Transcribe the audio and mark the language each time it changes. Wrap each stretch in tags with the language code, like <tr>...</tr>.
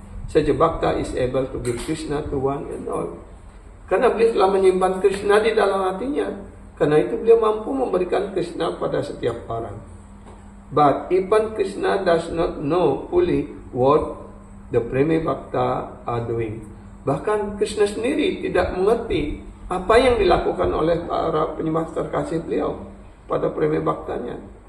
<en>Saja Bhakta is able to give Krishna to one and all.</en> <id>Karena beliau telah menyimpan Krishna di dalam hatinya. Karena itu beliau mampu memberikan Krishna pada setiap orang.</id> <en>But even Krishna does not know fully what the Premi Bhakta are doing.</en> <id>Bahkan Krishna sendiri tidak mengerti apa yang dilakukan oleh para penyembah terkasih beliau pada Premi Bhaktanya.</id>